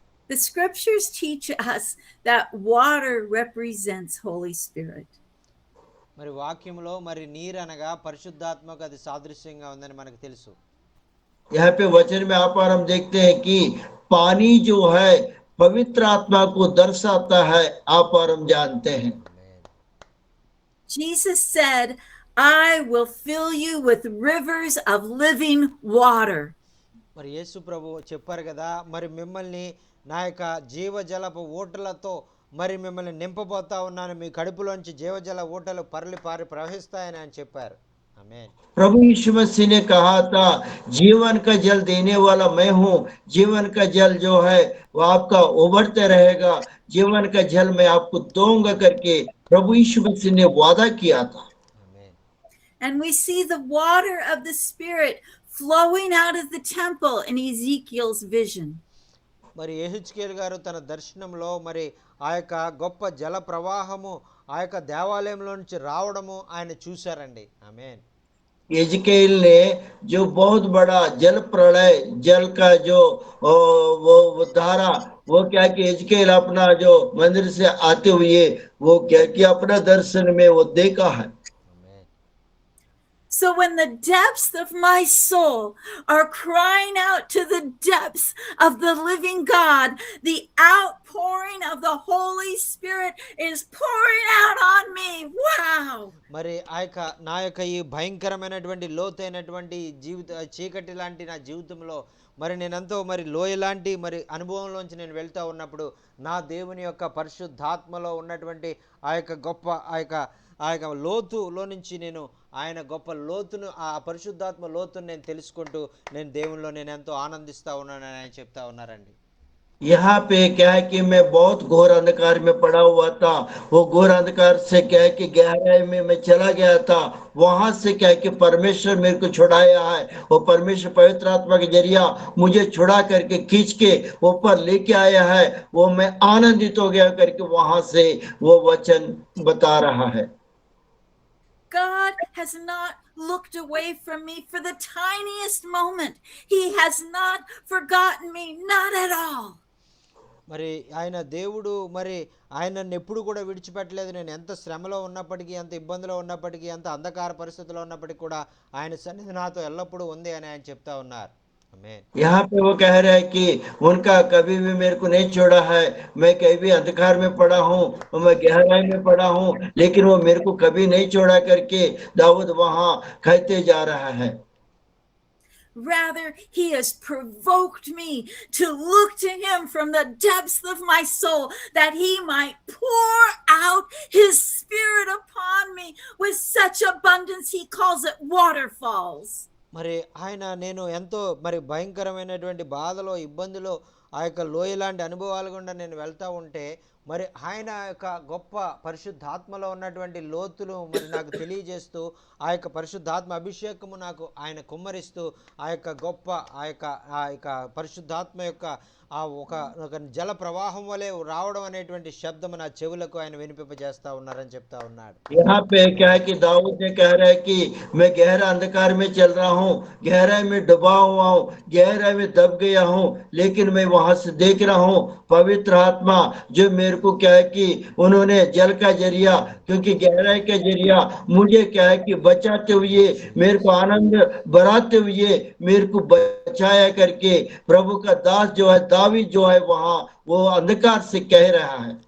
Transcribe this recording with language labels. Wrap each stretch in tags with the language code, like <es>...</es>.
<en>The scriptures teach us that water represents Holy Spirit.</en> <te>మరి వాక్యంలో మరి నీరు అనగా పరిశుద్ధాత్మకు అది సాదృశ్యంగా ఉందని మనకు తెలుసు।</te> <hi>यहाँ पे वचन में आप और हम देखते हैं कि पानी जो है पवित्र आत्मा को दर्शाता है, आप और हम जानते हैं।</hi> <en>Jesus said, I will fill you with rivers of living water.</en> <te>మరి యేసు ప్రభు చెప్పారు కదా, మరి మిమ్మల్ని నా యొక్క జీవజలపు ఊటలతో మరి మిమ్మల్ని నింపబోతా ఉన్నాను, మీ కడుపులోంచి జీవజల ఊటలు పరలి పారి ప్రవహిస్తాయని ఆయన చెప్పారు. ఆమేన్.</te> <hi>प्रभु यीशु मसीह ने कहा था जीवन का जल देने वाला मैं हूँ। जीवन का जल जो है वो आपका उभरते रहेगा। जीवन का जल मैं आपको दूंगा करके प्रभु यीशु मसीह ने वादा किया था।</hi> <te>ఆమేన్.</te> <en>And we see the water of the Spirit flowing out of the temple in Ezekiel's vision.</en> <te>మరి యెహెజ్కేలు గారు తన దర్శనంలో మరి ఆ యొక్క గొప్ప జల ప్రవాహము ఆ యొక్క దేవాలయంలో నుంచి రావడము ఆయన చూశారండి. ఆమేన్.</te> <hi>एजकेल ने जो बहुत बड़ा जल प्रलय जल का जो वो धारा वो क्या कि एजकेल अपना जो मंदिर से आते हुए वो क्या कि अपना दर्शन में वो देखा है।</hi> <te>ఆమేన్.</te> <en>So when the depths of my soul are crying out to the depths of the living God, the outpouring of the Holy Spirit is pouring out on me. Wow.</en> <te>మరి ఆ యొక్క నా యొక్క ఈ భయంకరమైనటువంటి లోతైనటువంటి జీవిత చీకటి లాంటి నా జీవితంలో మరి నేనెంతో మరి లోయ లాంటి మరి అనుభవంలోంచి నేను వెళ్తూ ఉన్నప్పుడు నా దేవుని యొక్క పరిశుద్ధాత్మలో ఉన్నటువంటి ఆ యొక్క గొప్ప ఆ యొక్క లోతులో నుంచి నేను ఆయన గొప్ప లోతును ఆ పరిశుద్ధాత్మ లోతును నేను తెలుసుకుంటూ నేను దేవునిలో నేను ఎంతో ఆనందిస్తూ ఉన్నానని ఆయన చెప్తా ఉన్నారండి.</te> <hi>यहाँ पे क्या है कि मैं बहुत घोर अंधकार में पड़ा हुआ था। वो घोर अंधकार से क्या है कि गहराई में मैं चला गया था। वहां से क्या है कि परमेश्वर मेरे को छुड़ाया है। वो परमेश्वर पवित्र आत्मा के जरिया मुझे छुड़ा करके खींच के ऊपर लेके आया है। वो मैं आनंदित हो गया करके वहां से वो वचन बता रहा है।</hi> <en>God has not looked away from me for the tiniest moment. He has not forgotten me, not at all.</en> <te>మరి ఆయన దేవుడు మరి ఆయన నన్ను ఎప్పుడు కూడా విడిచిపెట్టలేదు. నేను ఎంత శ్రమలో ఉన్నప్పటికీ, ఎంత ఇబ్బందిలో ఉన్నప్పటికీ, ఎంత అంధకార పరిస్థితిలో ఉన్నప్పటికీ కూడా ఆయన సన్నిధి నాతో ఎల్లప్పుడూ ఉంది అని ఆయన చెప్తా ఉన్నారు. ఆమేన్.</te> <hi>यहाँ पे वो कह रहा है कि उनका कभी भी मेरे को नहीं छोड़ा है। मैं कभी भी अंधकार में पड़ा हूँ, मैं गहराई में पड़ा हूँ, लेकिन वो मेरे को कभी नहीं छोड़ा करके दाऊद वहां कहते जा रहा है।</hi> <en>Rather, he has provoked me to look to him from the depths of my soul, that he might pour out his spirit upon me with such abundance. He calls it waterfalls.</en> <te>మరి ఆయన నేను ఎంతో మరి భయంకరమైనటువంటి బాధలో, ఇబ్బందిలో, ఆ యొక్క లోయ లాంటి అనుభవాలు గుండా నేను వెళ్తూ ఉంటే మరి ఆయన యొక్క గొప్ప పరిశుద్ధాత్మలో ఉన్నటువంటి లోతులు మరి నాకు తెలియజేస్తూ ఆ యొక్క పరిశుద్ధాత్మ అభిషేకము నాకు ఆయన కుమ్మరిస్తూ ఆ యొక్క గొప్ప ఆ యొక్క పరిశుద్ధాత్మ యొక్క ఆ ఒక జల ప్రవాహం వలె రావడం అనేటువంటి శబ్దము నా చెవులకు ఆయన వినిపింపజేస్తా ఉన్నారని చెప్తా ఉన్నాడు.</te> <hi>यहाँ पे क्या है कि दाऊद ने कह रहा है कि मैं गहरा अंधकार में चल रहा हूँ, गहराई में डूबा हुआ हूँ, गहराई में दब गया हूँ, लेकिन मैं वहां से देख रहा हूँ पवित्र आत्मा जो मेरे को क्या है कि उन्होंने जल का जरिया, क्योंकि गहराई का जरिया मुझे क्या है कि बचाते हुए, मेरे को आनंद बढ़ाते हुए मेरे को बचाया करके प्रभु का दास जो है दावीद जो है वहां वो अंधकार से कह रहा है।</hi>